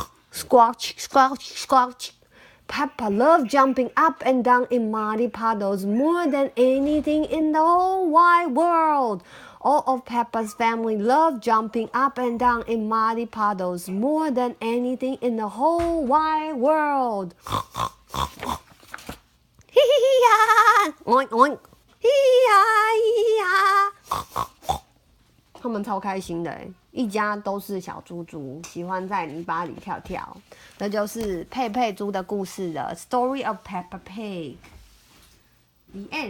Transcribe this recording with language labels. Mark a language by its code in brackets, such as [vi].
[en] Squelch, squelch, squelch. Peppa loved jumping up and down in muddy puddles more than anything in the whole wide world. All of Peppa's family loved jumping up and down in muddy puddles more than anything in the whole wide world. Hee-hee-ha! Oink, oink. Hee-hee-ha, hee-hee-ha. [zh] 他们超开心的，一家都是小猪猪，喜欢在泥巴里跳跳。这就是佩佩猪的故事了。Story of Peppa Pig. [en] The end.